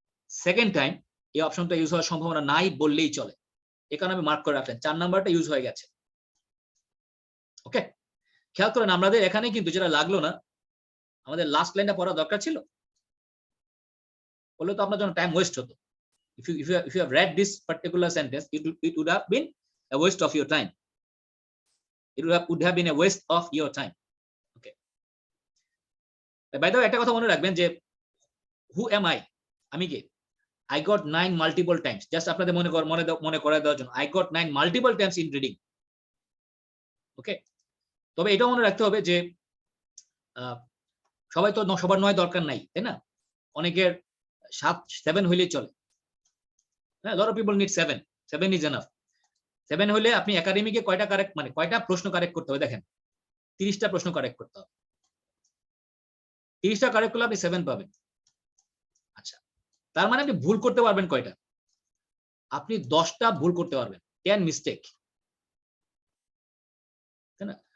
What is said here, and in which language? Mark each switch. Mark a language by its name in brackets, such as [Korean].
[Bangla] Second time এই অপশনটা use হওয়ার সম্ভাবনা নাই বললেই চলে, এই কারণে আমি মার্ক করে রাখলেন, 4 নাম্বারটা ইউজ হয়ে গেছে। ওকে, খেয়াল করেন, আমাদের এখানে কিন্তু যেটা লাগলো না, আমাদের লাস্ট লাইনটা পড়া দরকার ছিল, বললে তো আপনার জন্য টাইম ওয়েস্ট হতো। [English] if you have read this particular sentence, it would have been a waste of your time. It would have been a waste of your time. Okay. By the way, [Bangla] একটা কথা মনে রাখবেন যে [English] who am I? [Bangla] আমি কে? [English] I got 9 multiple times. Just [Bangla] আপনাদের মনে করায় দেওয়ার জন্য [English] I got 9 multiple times in reading. [Bangla] ওকে, তবে এটাও মনে রাখতে হবে যে সবাই তো সবার 9 দরকার নাই, তাই না? অনেকের 7 হইলেই চলে। হ্যাঁ, [English] lot of people need 7 is enough। [Bangla] 7 হলে আপনি একাডেমিকে কয়টা কারেক্ট, মানে কয়টা প্রশ্ন কারেক্ট করতে হবে দেখেন, 30টা প্রশ্ন কারেক্ট করতে হবে। 30টা কারেক্ট করলে আপনি 7 পাবেন। আচ্ছা, তার মানে আপনি ভুল করতে পারবেন কয়টা? আপনি 10টা ভুল করতে পারবেন, 10 মিস্টেক, তাই না?